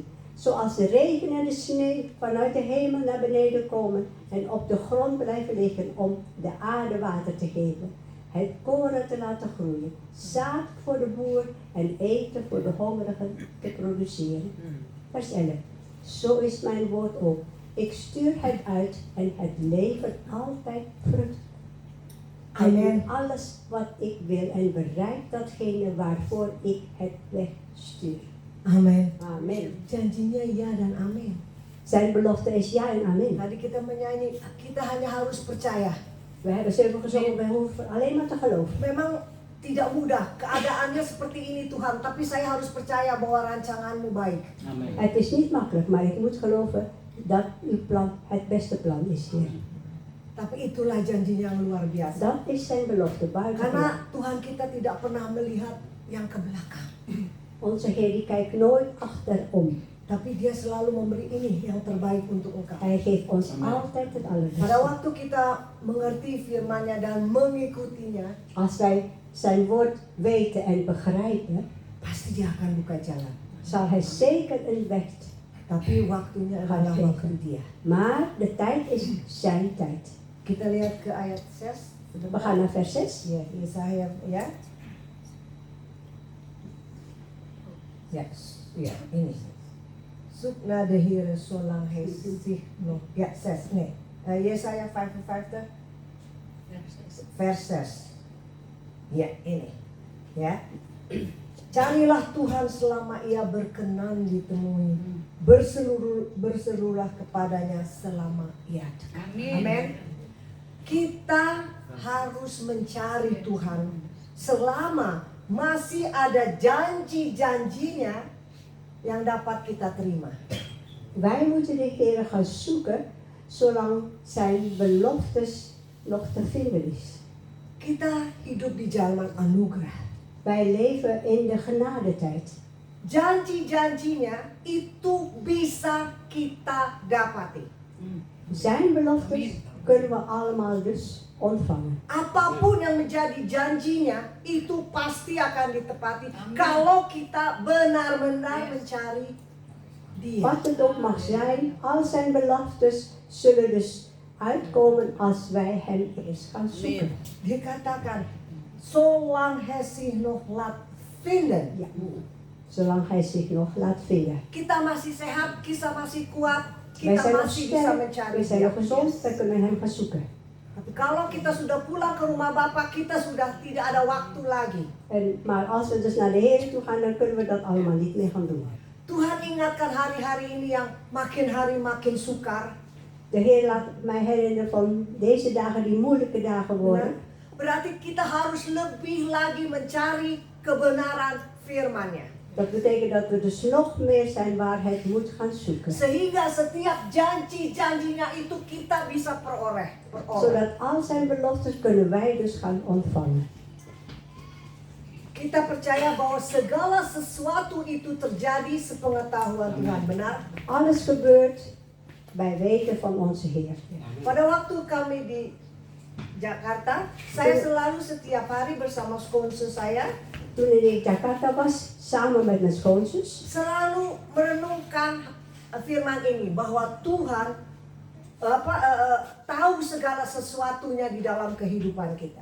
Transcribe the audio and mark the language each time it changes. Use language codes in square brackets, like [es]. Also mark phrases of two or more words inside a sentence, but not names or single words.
[nl] Zoals de regen en de sneeuw vanuit de hemel naar beneden komen en op de grond blijven liggen om de aarde water te geven, het koren te laten groeien, zaad voor de boer en eten voor de hongerigen te produceren. Vers 11. Zo is mijn woord ook. Ik stuur het uit en het levert altijd vrucht. En doet alles wat ik wil en bereikt datgene waarvoor ik het wegstuur. [id] Amin. [nl] Amen. [id] Janjinya ya dan amin. [nl] Zijn belofte is ja en amen. [id] Tadi kita menyanyi, kita hanya harus percaya. [nl] We hebben zoveel gezongen, wij hoeven alleen maar te geloven. [id] Memang tidak mudah, keadaannya seperti ini Tuhan, tapi saya harus percaya bahwa rancanganmu baik. [nl] Amen. Het is niet makkelijk, maar ik moet geloven dat uw plan het beste plan is, Heer. [id] Tapi itulah janjinya yang luar biasa. [nl] Dat is zijn belofte buiten. [id] Karena Tuhan kita tidak pernah melihat yang ke belakang. [nl] Onze Heer die kijkt nooit achterom. [id] Tapi dia selalu memberi ini yang terbaik untuk engkau. [nl] Hij geeft ons Amen. altijd het [id] Pada [nl] allerbeste. [id] waktu kita mengerti firman-Nya dan mengikutinya, [nl] Als wij zijn woord weten en begrijpen, [id] pasti dia akan buka jalan. [nl] zal hij zeker een weg. [id] Tapi waktunya adalah waktu dia. [nl] Maar de tijd is zijn tijd. [id] Kita lihat ke ayat 6. [nl] We gaan naar vers 6. [id] Ya, Yesaya ya. Ya, ya ini. [nl] Zoek naar de Heer zolang hij zich nog. Ja, 6. Nee. Yesaya 55 vers 6. [id] Ya, ini. Ya. Carilah Tuhan selama ia berkenan ditemui. Berserulah kepadanya selama ia dekat. Amin. Kita harus mencari Tuhan selama masih ada janji-janjinya yang dapat kita terima. [nl] Wij moeten de Heer gaan zoeken zolang zijn beloftes nog te vinden is. [id] Kita hidup di zaman anugerah. [nl] Wij leven in de genadetijd. [id] Janji-janjinya itu bisa kita dapati. [nl] Zijn beloftes kunnen we allemaal dus ontvangen. [id] Apapun yang menjadi janjinya itu pasti akan ditepati kalau kita benar-benar mencari Dia. [nl] Wat het ook mag zijn, al zijn beloftes zullen dus uitkomen als wij hem eerst gaan zoeken. Dikatakan, zolang hij zich nog laat vinden. Ja. Zolang hij zich nog laat vinden. [id] Kita masih sehat, kita masih kuat, [nl] Wij [id] kita [nl] zijn nog [id] masih bisa [nl] sterk, [id] mencari [nl] wij zijn [id] Dia. [nl] nog gezond, wij kunnen hem gaan zoeken. [id] Tapi kalau kita sudah pulang ke rumah Bapa, kita sudah tidak ada waktu lagi. [nl] Maar als we dus naar de Heer toe gaan, dan kunnen we dat allemaal niet meer gaan doen. [id] Tuhan ingatkan hari-hari ini yang makin hari makin sukar. [nl] De Heer laat mij herinneren van deze dagen die moeilijke dagen worden. [id] Berarti kita harus lebih lagi mencari kebenaran firman-Nya. [nl] Dat betekent dat we dus nog meer zijn waar het moet gaan zoeken. [id] Sehingga setiap janji-janjinya itu kita bisa peroleh. [nl] Zodat al zijn beloftes kunnen wij dus gaan ontvangen. [id] Kita percaya bahwa segala sesuatu itu terjadi sepengetahuan Tuhan. Benar? [nl] Alles gebeurt bij weten van onze Heer. [id] Pada waktu kami di Jakarta, saya selalu setiap hari bersama skonse saya [nl] Toen ik in Jakarta was, samen met mijn schoonzus, [id] selalu merenungkan firman ini bahwa Tuhan tahu segala sesuatunya di dalam kehidupan kita.